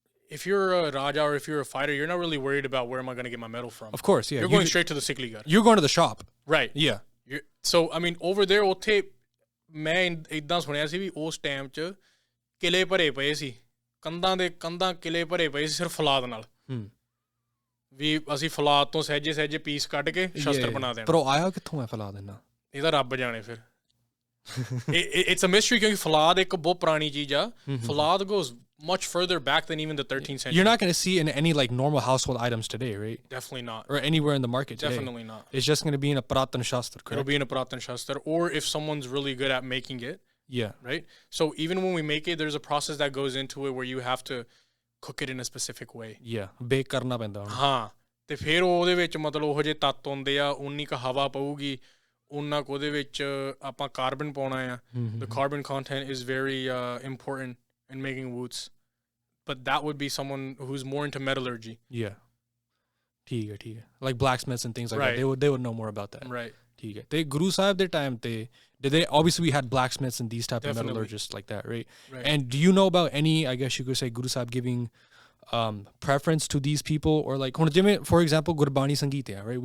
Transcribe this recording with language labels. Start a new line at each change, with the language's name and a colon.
English: If you're a Raja or if you're a fighter, you're not really worried about where am I going to get my metal from. Of course, yeah. You're going straight to the Sikh League guys. You're going to the shop. Right. Yeah. So I mean, over there,
Punjabi: ਉੱਥੇ ਮੈਂ ਇਦਾਂ ਸੁਣਿਆ ਸੀ ਵੀ ਉਸ time 'ਚ ਕਿਲੇ ਭਰੇ ਪਏ ਸੀ ਕੰਧਾਂ ਕਿਲੇ ਭਰੇ ਪਏ ਸੀ ਸਿਰਫ ਫਲਾਦ ਨਾਲ ਵੀ ਅਸੀਂ ਫਲਾਦ ਤੋਂ ਸਹਿਜੇ ਪੀਸ ਕੱਢ ਕੇ ਸ਼ਸਤਰ ਬਣਾ ਦੇਣਾ ਪਰ ਉਹ ਆਇਆ ਕਿੱਥੋਂ ਹੈ ਫਲਾਦ ਇਹਨਾਂ ਇਹਦਾ ਰੱਬ ਜਾਣੇ ਫਿਰ
English: it's a mystery
Punjabi: ਕਿਉਂਕਿ ਫਲਾਦ ਇੱਕ ਬਹੁਤ ਪੁਰਾਣੀ ਚੀਜ਼ ਆ ਫਲਾਦ
English: goes much further back than even the 13th century. You're not going to see in any like normal household items today, right? Definitely not. Or anywhere in the market today. Definitely not. It's just going to be in a Pratan Shastra, correct? It'll be in a Pratan Shastra, or if someone's really good at making it. Yeah. Right? So even when we make it, there's a process that goes into it where you have to cook it in a specific way. Yeah.
Punjabi: Bake karna ਪੈਂਦਾ ਹਾਂ ਤੇ ਫਿਰ ਉਹਦੇ ਵਿੱਚ ਮਤਲਬ ਉਹ ਜਿਹੇ ਤੱਤ ਹੁੰਦੇ ਆ ਉਨੀ ਕੁ ਹਵਾ ਪਊਗੀ ਉਹਨਾਂ ਕੁ ਉਹਦੇ ਵਿੱਚ ਆਪਾਂ ਕਾਰਬਨ ਪਾਉਣਾ ਆ
English: the carbon content is very important in making woots. But that would be someone who's more into metallurgy. Yeah.
Punjabi: ਠੀਕ ਹੈ
English: like blacksmiths and things like that they would know more about that. Right.
Punjabi: ਠੀਕ ਹੈ ਤੇ ਗੁਰੂ ਸਾਹਿਬ ਦੇ
English: time ਤੇ did they obviously we had blacksmiths and these type of metallurgists like that, right? And do you know about any, I guess you could say, Guru Sahib giving preference to these people or like
Punjabi: ਹੁਣ ਜਿਵੇਂ
English: for example
Punjabi: Gurbani ਸੰਗੀਤ ਹੈ,
English: right?